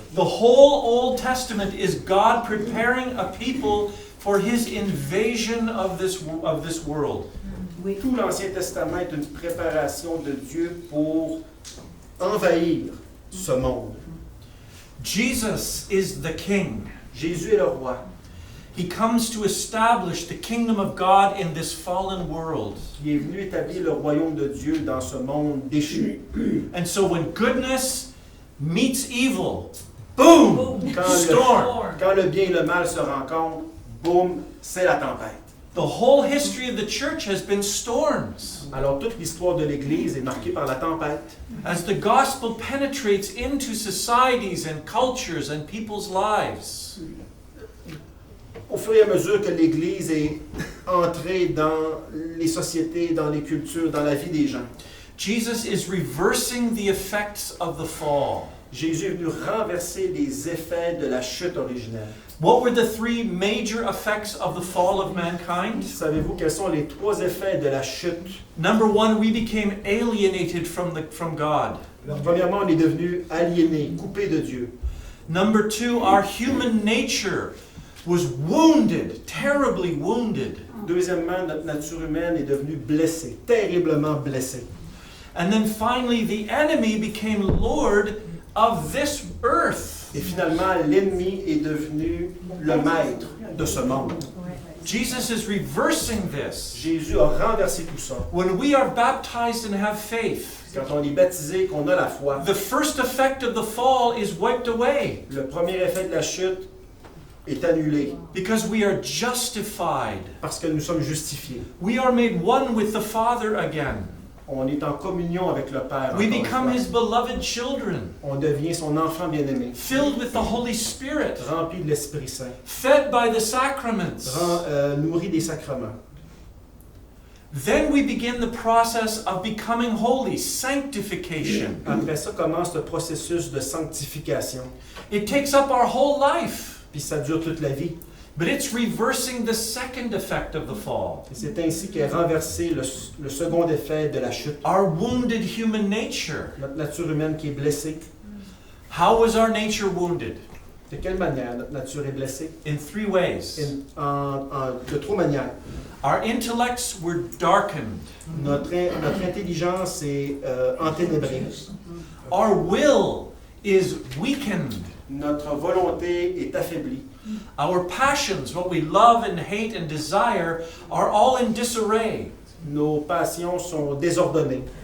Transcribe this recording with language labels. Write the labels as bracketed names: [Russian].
[English] The whole Old Testament is God preparing a people for his invasion of this world. [French] Tout l'Ancien Testament est une préparation de Dieu pour envahir ce monde. [English] Jesus is the king. [French] Jésus est le roi. [English] He comes to establish the kingdom of God in this fallen world. [French] Qui est venu établir le royaume de Dieu dans ce monde déchu. [English] And so when goodness meets evil, boom, storm. [French] Quand le bien et le mal se rencontrent, boum, c'est la tempête. [English] The whole history of the church has been storms. [French] Alors toute l'histoire de l'Église est marquée par la tempête. [English] As the gospel penetrates into societies and cultures and people's lives. [French] Au fur et à mesure que l'Église est entrée dans les sociétés, dans les cultures, dans la vie des gens, [English] Jesus is reversing the effects of the fall. [French] Jésus est venu renverser les effets de la chute originelle. [English] What were the three major effects of the fall of mankind? [French] Savez-vous quels sont les trois effets de la chute? [English] Number one, we became alienated from God. [French] Premièrement, on est devenu aliéné, coupé de Dieu. [English] Number two, our human nature was wounded, terribly wounded. [French] Deuxièmement, notre nature humaine est devenue blessée, terriblement blessée. [English] And then finally, the enemy became Lord of this earth. [French] Et finalement, l'ennemi est devenu le maître de ce monde. [English] Jesus is reversing this. [French] Jésus a renversé tout ça. [English] When we are baptized and have faith, [French] Quand on est baptisé, qu'on a la foi, [English] the first effect of the fall is wiped away [French] le premier effet de la chute est annulé [English] because we are justified. [French] parce que nous sommes justifiés. [English] We are made one with the Father again. [French] On est en communion avec le Père. [English] We [French] encore une [English] become [French] fois. [English] His beloved children, [French] On devient son enfant bien-aimé, [English] filled with the Holy Spirit, [French] rempli de l'Esprit Saint, [English] fed by the sacraments. [French] nourri des sacrements. [English] Then we begin the process of becoming holy, sanctification. [French] Après ça commence le processus de sanctification. [English] It takes up our whole life, [French] Puis ça dure toute la vie. [English] but it's reversing the second effect of the fall, [French] Et c'est ainsi qu'est renversé le second effet de la chute. [English] our wounded human nature. [French] Notre nature humaine qui est blessée. [English] How was our nature wounded? [French] De quelle manière notre nature est blessée? [English] In three ways. [French] De trois manières. [English] Our intellects were darkened. [French] Notre intelligence est enténébrée. [English] Our will is weakened. [French] Notre volonté est affaiblie. [English] Our passions, what we love and hate and desire, are all in disarray. [French] Nos passions sont désordonnées.